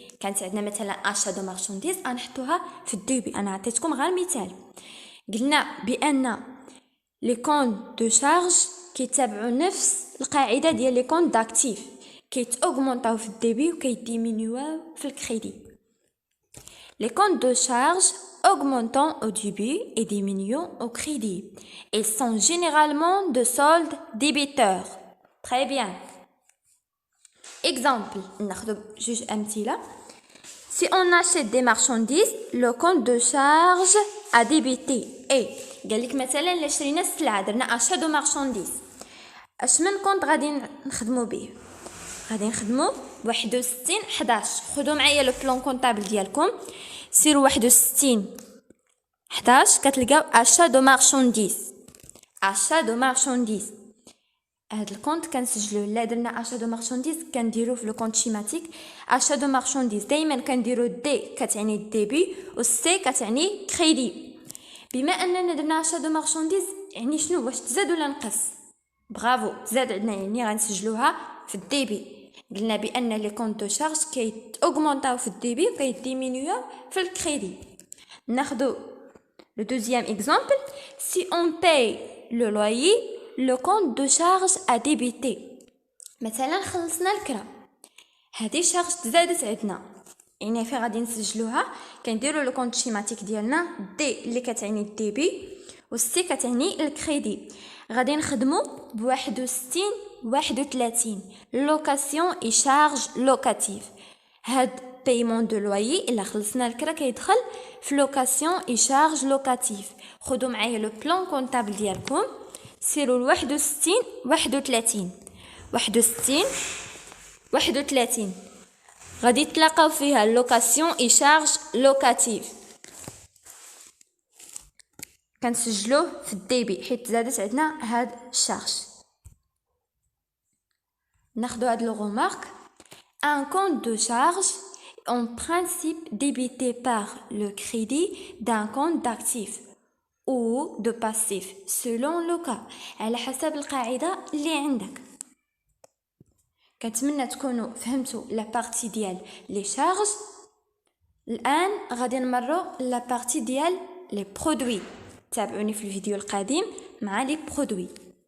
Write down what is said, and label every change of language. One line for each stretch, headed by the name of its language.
Arabic: كانت عندنا مثلا اشا دو مارشانديز نحطوها في الديبي. انا عطيتكم غير مثال، قلنا بان لي كونت دو شارج كيتابعوا نفس القاعده ديال لي كونت داكتيف، كيتاوغمونطاو في الديبي وكيديمينيو في الكريدي.
French: Les comptes de charge augmentant au début et diminuant au crédit. Ils sont généralement de solde débiteur. Très bien. Exemple, juge أمثلة. Si on achète des marchandises, le compte de charge à débiter est
Arabic: قال لك مثلا الا شرينا السلعه درنا achat de marchandises، اش من كونط غادي نخدموا به؟ غادي نخدموا 61 11. خذوا معايا لو بلان كونطابل ديالكم، سيروا 61 11 كتلقاو achat de marchandises. achat de marchandises هاد الكونط كنسجلوه. لا درنا achat de marchandises كنديروه في لو كونط شيماتيك. achat de marchandises دائما كنديروا دي كتعني الديبي و سي كتعني كريدي. بما اننا درنا achat de marchandises يعني شنو؟ واش تزاد ولا نقص؟ برافو، تزاد عندنا، يعني غنسجلوها في الديبي. قلنا بان لي كونط دو شارج كيتاوغمونطاو في الديبي وكيديمينيو في الكريدي. ناخذ
French: le deuxième exemple. Si on paye le loyer, le compte de charge à débiter.
Arabic: مثلا خلصنا الكرا، هذه شارج تزادت عندنا، يعني في غادي نسجلوها. كنديروا لو كونط شيماتيك ديالنا دي اللي كتعني الديبي والسي كتعني الكريدي. غادي نخدموا ب 61 31 لوكاسيون اي شارج لوكاتيف. هاد بايمون دو لويي الا خلصنا الكرا كيدخل في لوكاسيون اي شارج لوكاتيف. خذوا معايا لو بلان كونطابل ديالكم، سيروا ل 61 31 61 31 غادي تلاقاو فيها لوكاسيون اي شارج لوكاتيف. كنسجلوه في الديبي حيت زادت عندنا هاد الشارج. ناخذ هاد لو غومارك.
French: Un compte de charge est en principe débité par le crédit d'un compte d'actif ou de passif selon le cas.
Arabic: على حسب القاعدة اللي عندك. كنتمنى تكونوا فهمتوا لا بارتي ديال لي شارج. الآن غادي نمروا لا بارتي ديال لي برودوي. تابعوني في الفيديو القادم مع لي برودوي.